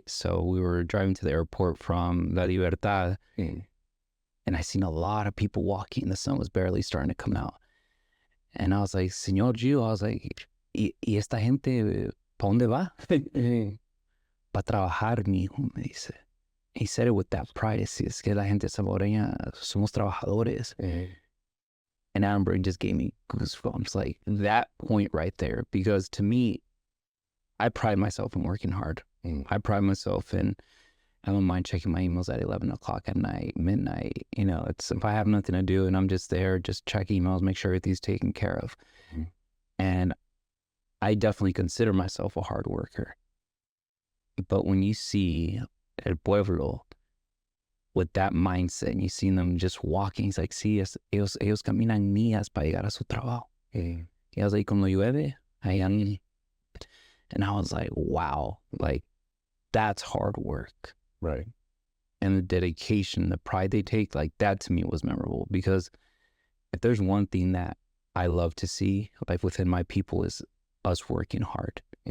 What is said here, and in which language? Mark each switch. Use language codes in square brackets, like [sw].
[en] So we were driving to the airport from La Libertad, and I seen a lot of people walking. The sun was barely starting to come out. And I was like, Señor Gio, I was like, [es] ¿y esta gente, pa' dónde va? Pa' trabajar, mijo, me dice. [en] He said it with that pride. [es] Es que la gente salvadoreña somos trabajadores. [en] And Amber just gave me goosebumps, like that point right there. Because to me, I pride myself in working hard. I pride myself in, I don't mind checking my emails at 11 o'clock at night, midnight. You know, it's if I have nothing to do and I'm just there, just check emails, make sure everything's taken care of. And I definitely consider myself a hard worker. But when you see El Pueblo with that mindset and you see them just walking, it's like, [es] sí, ellos caminan millas para llegar a su trabajo. Y [en] I was like, [es] cuando llueve, ahí andan. [en] And I was like, wow, like that's hard work. Right. And the dedication, the pride they take, like that to me was memorable, because if there's one thing that I love to see, like within my people, is us working hard.